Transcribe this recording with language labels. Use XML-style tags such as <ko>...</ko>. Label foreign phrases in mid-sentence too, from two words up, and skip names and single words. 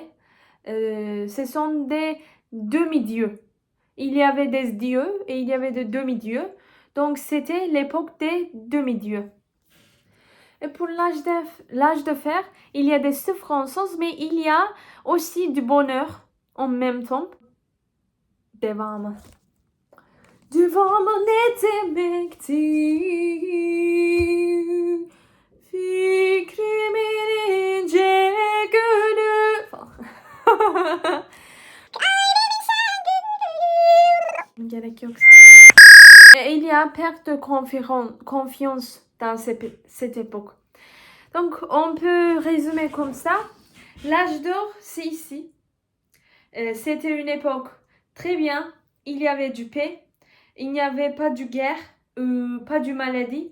<fr>Ce sont des demi-dieux. Il y avait des dieux et il y avait des demi-dieux. Donc, c'était l'époque des demi-dieux. Et pour l'âge de fer, il y a des souffrances, mais il y a aussi du bonheur en même temps.</fr> <tr>Devamı. Devamı ne demektir? Fikrimin ince gülü. Gerek yok.</tr> <fr>Et il y a perte de confiance dans cette époque. Donc, on peut résumer comme ça. L'âge d'or, c'est ici. C'était une époque très bien. Il y avait du paix. Il n'y avait pas de guerre, pas de maladie.</fr>